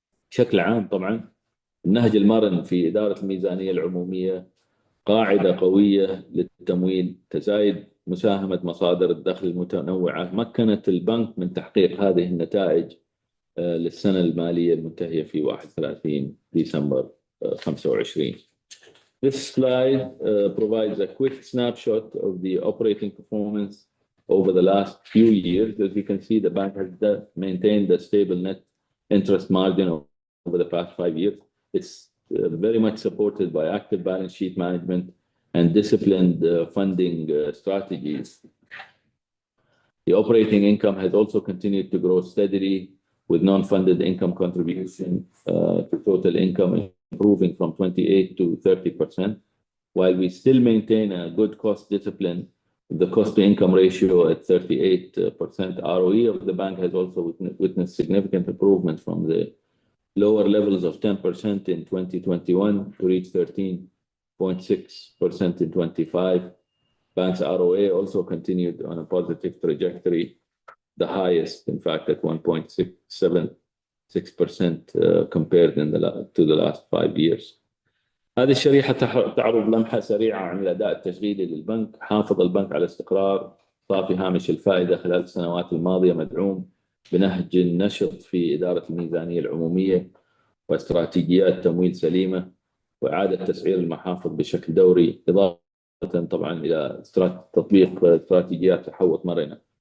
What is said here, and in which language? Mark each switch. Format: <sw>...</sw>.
<ar>بشكل عام طبعا النهج المرن في إدارة الميزانية العمومية قاعدة قوية للتمويل، تزايد مساهمة مصادر الدخل المتنوعة مكنت البنك من تحقيق هذه النتائج للسنة المالية المنتهية في 31 ديسمبر 25.</ar> <en>This slide provides a quick snapshot of the operating performance over the last few years. As you can see, the bank has maintained a stable net interest margin of over the past 5 years. It's very much supported by active balance sheet management and disciplined funding strategies. The operating income has also continued to grow steadily, with non-funded income contribution to total income improving from 28 to 30%, while we still maintain a good cost discipline. The cost-to-income ratio at 38%. ROE of the bank has also witnessed significant improvement from the lower levels of 10% in 2021 to reach 13.6% in 25. Bank's ROA also continued on a positive trajectory, the highest, in fact, at 1.76% compared to the last 5 years.</en> <ar>هذه الشريحة تعرض لمحة سريعة عن الأداء التشغيلي للبنك. حافظ البنك على استقرار صافي هامش الفائدة خلال السنوات الماضية، مدعوم بنهج نشط في إدارة الميزانية العمومية واستراتيجيات تمويل سليمة وإعادة تسعير المحافظ بشكل دوري، إضافة طبعا إلى تطبيق استراتيجيات تحوط مرنة.</ar>